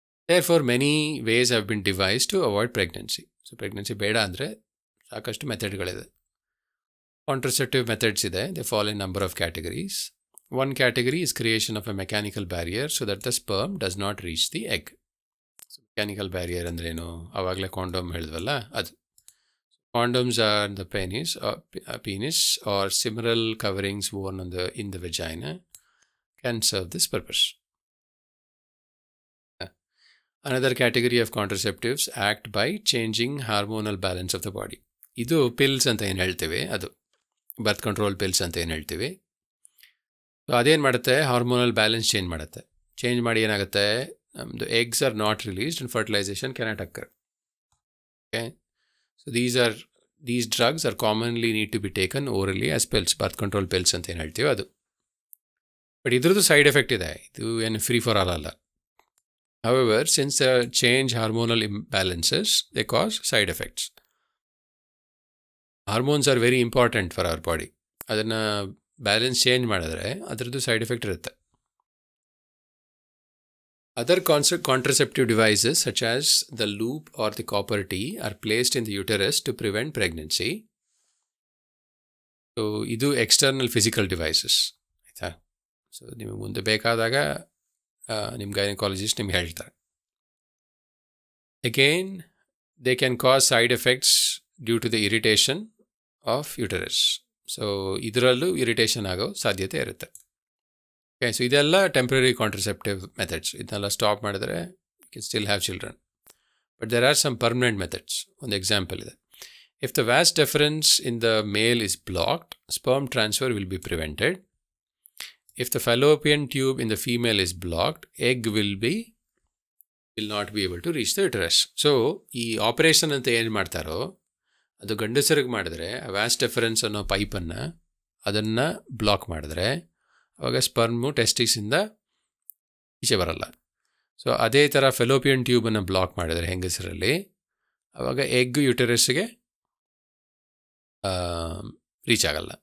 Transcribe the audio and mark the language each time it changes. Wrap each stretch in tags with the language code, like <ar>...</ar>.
<en>Therefore, many ways have been devised to avoid pregnancy.</en> <kn>So, pregnancy ಬೇಡ ಅಂದರೆ ಸಾಕಷ್ಟು ಮೆಥಡ್ಗಳಿದೆ. Contraceptive methods ಇದೆ.</kn> <en>They fall in number of categories. One category is creation of a mechanical barrier so that the sperm does not reach the egg.</en> <kn>So, mechanical barrier ಅಂದ್ರೇನು? ಆವಾಗಲೇ condom ಹೇಳಿದ್ವಲ್ಲ ಅದು.</kn> <en>Condoms are the penis or similar coverings worn in the vagina can serve this purpose. Another category of contraceptives act by changing hormonal balance of the body.</en> <kn>ಇದು pills ಅಂತ ಏನು ಹೇಳ್ತೀವಿ, ಅದು birth control pills ಅಂತ ಏನು ಹೇಳ್ತೀವಿ. So ಅದೇನು ಮಾಡುತ್ತೆ, ಹಾರ್ಮೋನಲ್ ಬ್ಯಾಲೆನ್ಸ್ ಚೇಂಜ್ ಮಾಡುತ್ತೆ. ಚೇಂಜ್ ಮಾಡಿ ಏನಾಗುತ್ತೆ, ನಮ್ಮದು</kn> <en>Eggs are not released and fertilisation cannot occur. Okay, so these drugs are commonly need to be taken orally as pills, birth control pills</en> <kn>ಅಂತ ಏನು ಹೇಳ್ತೀವಿ ಅದು. ಬಟ್ ಇದ್ರದ್ದು ಸೈಡ್ ಎಫೆಕ್ಟ್ ಇದೆ, ಇದು ಏನು ಫ್ರೀ ಫಾರ್ ಆಲ್ ಅಲ್ಲ.</kn> <en>However, since the change hormonal imbalances, they cause side effects. Hormones are very important for our body.</en> <kn>ಅದನ್ನು ಬ್ಯಾಲೆನ್ಸ್ ಚೇಂಜ್ ಮಾಡಿದ್ರೆ ಅದರದ್ದು ಸೈಡ್ ಎಫೆಕ್ಟ್ ಇರುತ್ತೆ.</kn> <en>Other contraceptive devices such as the loop or the copper T are placed in the uterus to prevent pregnancy. So, ಇದು external physical devices. ಆಯಿತಾ?</en> <kn>So ನಿಮಗೆ ಮುಂದೆ ಬೇಕಾದಾಗ ನಿಮ್ಮ ಗೈನಕಾಲಜಿಸ್ಟ್ ನಿಮ್ಗೆ ಹೇಳ್ತಾರೆ.</kn> <en>Again they can cause side effects due to the irritation of uterus.</en> <kn>So ಇದರಲ್ಲೂ irritation ಆಗೋ ಸಾಧ್ಯತೆ ಇರುತ್ತೆ. ಓಕೆ, ಸೊ ಇದೆಲ್ಲ ಟೆಂಪ್ರರಿ ಕಾಂಟ್ರಸೆಪ್ಟಿವ್ ಮೆಥಡ್ಸ್. ಇದನ್ನೆಲ್ಲ ಸ್ಟಾಪ್ ಮಾಡಿದ್ರೆ</kn> <en>You can still have children. But there are some permanent methods.</en> <kn>ಒಂದು example ಇದೆ.</kn> <en>If the vas deferens in the male is blocked, sperm transfer will be prevented. If the fallopian tube in the female is blocked, egg will not be able to reach the uterus.</en> <kn>So, ಈ operation ಅಂತ ಏನು ಮಾಡ್ತಾರೋ ಅದು ಗಂಡಸರಿಗೆ ಮಾಡಿದ್ರೆ ವ್ಯಾಸ್ ಡೆಫರೆನ್ಸ್ ಅನ್ನೋ ಪೈಪನ್ನು ಅದನ್ನು ಬ್ಲಾಕ್ ಮಾಡಿದ್ರೆ ಆವಾಗ ಸ್ಪರ್ಮು ಟೆಸ್ಟಿಕ್ಸಿಂದ ಈಚೆ ಬರಲ್ಲ. ಸೊ ಅದೇ ಥರ ಫೆಲೋಪಿಯನ್ ಟ್ಯೂಬನ್ನು ಬ್ಲಾಕ್ ಮಾಡಿದರೆ ಹೆಂಗಸರಲ್ಲಿ ಆವಾಗ ಎಗ್ ಯುಟರಸ್ಗೆ ರೀಚ್ ಆಗಲ್ಲ.</kn>